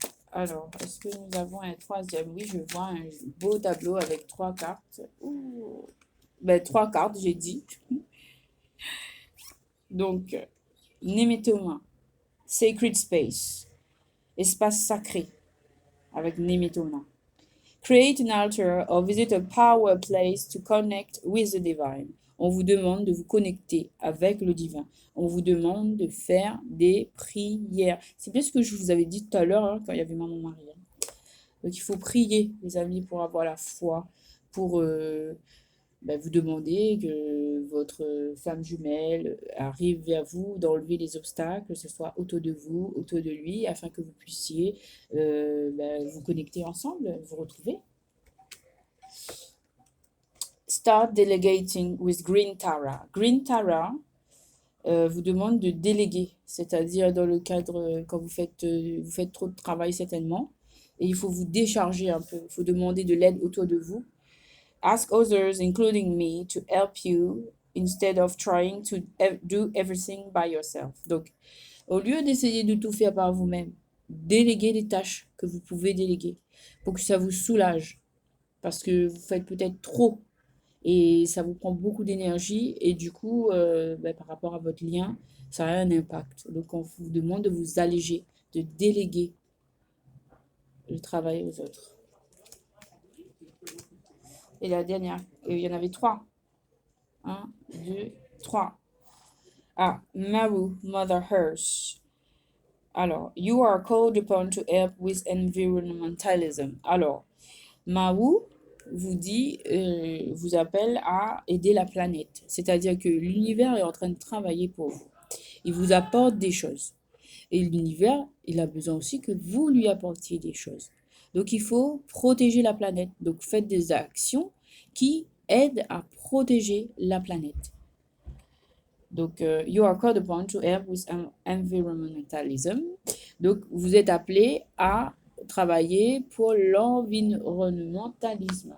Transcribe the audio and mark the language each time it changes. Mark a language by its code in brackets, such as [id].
[fr] Alors, est-ce que nous avons un troisième? Oui, je vois un beau tableau avec 3 cartes. Ouh. Ben, 3 cartes, j'ai dit. Donc, Nemetoma, [en] Sacred Space, [fr] espace sacré, avec Nemetoma. [en] Create an altar or visit a power place to connect with the divine. [fr] On vous demande de vous connecter avec le divin. On vous demande de faire des prières. C'est bien ce que je vous avais dit tout à l'heure, hein, quand il y avait Maman Marie, hein. Donc, il faut prier, les amis, pour avoir la foi, pour vous demander que votre femme jumelle arrive vers vous, d'enlever les obstacles, que ce soit autour de vous, autour de lui, afin que vous puissiez vous connecter ensemble, vous retrouver. [en] Start delegating with Green Tara. [fr] Green Tara vous demande de déléguer, c'est-à-dire dans le cadre, quand vous faites trop de travail certainement, et il faut vous décharger un peu, il faut demander de l'aide autour de vous. [en] Ask others, including me, to help you instead of trying to do everything by yourself. [fr] Donc, au lieu d'essayer de tout faire par vous-même, déléguez les tâches que vous pouvez déléguer pour que ça vous soulage. Parce que vous faites peut-être trop et ça vous prend beaucoup d'énergie et du coup, par rapport à votre lien, ça a un impact. Donc, on vous demande de vous alléger, de déléguer le travail aux autres. Et la dernière, il y en avait 3. 1, 2, 3. Ah, Maru, Mother Earth. [en] Alors, you are called upon to help with environmentalism. [fr] Alors, Maru vous dit, vous appelle à aider la planète. C'est-à-dire que l'univers est en train de travailler pour vous. Il vous apporte des choses. Et l'univers, il a besoin aussi que vous lui apportiez des choses. Donc, il faut protéger la planète. Donc, faites des actions qui aident à protéger la planète. [en] Donc, you are called upon to help with environmentalism. [fr] Donc, vous êtes appelé à travailler pour l'environnementalisme.